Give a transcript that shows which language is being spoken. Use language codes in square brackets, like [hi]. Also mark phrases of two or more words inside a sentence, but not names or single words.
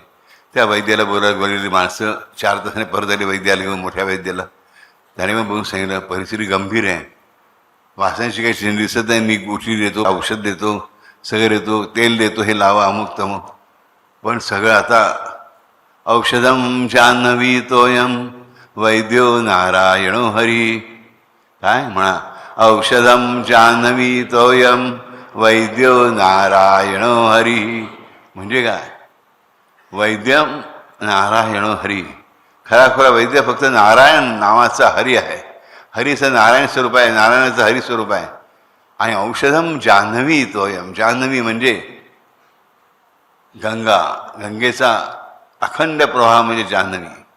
[mr] त्या वैद्याला बोलायला बोललेली माणसं 4 तासाने परत आली वैद्याला घेऊन, मोठ्या वैद्याला. त्याने मग बघून सांगितलं परिस्थिती गंभीर आहे, वासांची काही चिन्ह दिसत नाही. मी गुठी देतो, औषध देतो, सगळं देतो, तेल देतो, हे लावा, अमुक तमुक, पण सगळं आता [sa] औषधम जान्हवी तोयम वैद्यो नारायणो हरी. [mr] काय म्हणा, [sa] औषधम जान्हवी तोयम वैद्यो नारायणो हरी. [mr] म्हणजे काय, [sa] वैद्यम नारायणो हरी. [mr] खरा वैद्य फक्त नारायण नावाचा हरी आहे. हरीचं नारायण स्वरूप आहे, नारायणाचं हरी स्वरूप आहे. आणि [sa] औषधम जान्हवी तोयम, [mr] जान्हवी म्हणजे गंगा, गंगेचा अखंड प्रवाह म्हणजे जान्हवी.